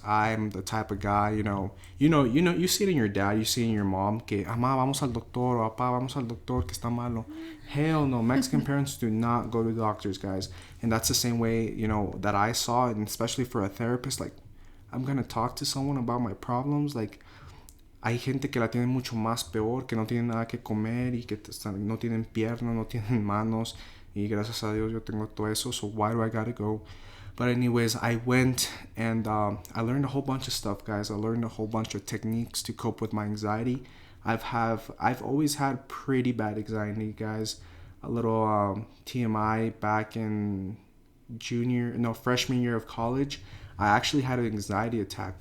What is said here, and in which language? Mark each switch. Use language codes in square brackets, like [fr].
[en] I'm the type of guy, you see it in your dad, you see it in your mom, [es] que, mamá, vamos al doctor, o papá, vamos al doctor, que está malo. [en] Hell no, Mexican parents do not go to doctors, guys. And that's the same way, that I saw it, and especially for a therapist, like, I'm gonna talk to someone about my problems. [es] Like, hay gente que la tiene mucho más peor, que no tienen nada que comer y que no tienen piernas, no tienen manos, y gracias a Dios yo tengo todo eso, [en] so why do I gotta go? But anyways, I went and I learned a whole bunch of stuff, guys. I learned a whole bunch of techniques to cope with my anxiety. I've always had pretty bad anxiety, guys. A little TMI, back in freshman year of college, I actually had an anxiety attack.